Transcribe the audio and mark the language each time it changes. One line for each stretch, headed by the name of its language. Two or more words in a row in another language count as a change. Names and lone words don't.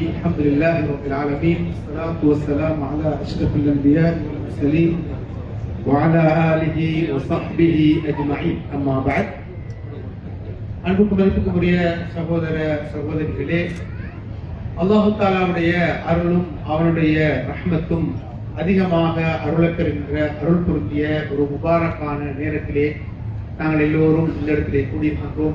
Arabic: الحمد لله رب العالمين، والصلاة والسلام على أشرف الأنبياء والمرسلين وعلى آله وصحبه أجمعين. أما بعد.
Tamil: அன்புக்கும் மதிப்புக்குரிய சகோதர சகோதரிகளே, அல்லாஹு தாலாவுடைய அருளும் அவனுடைய ரஹ்மத்தும் அதிகமாக அருளப்பெறுகின்ற அருள் பொருந்திய ஒரு முபாரக்கான நேரத்திலே நாங்கள் எல்லோரும் இந்த இடத்திலே கூடியிருக்கின்றோம்.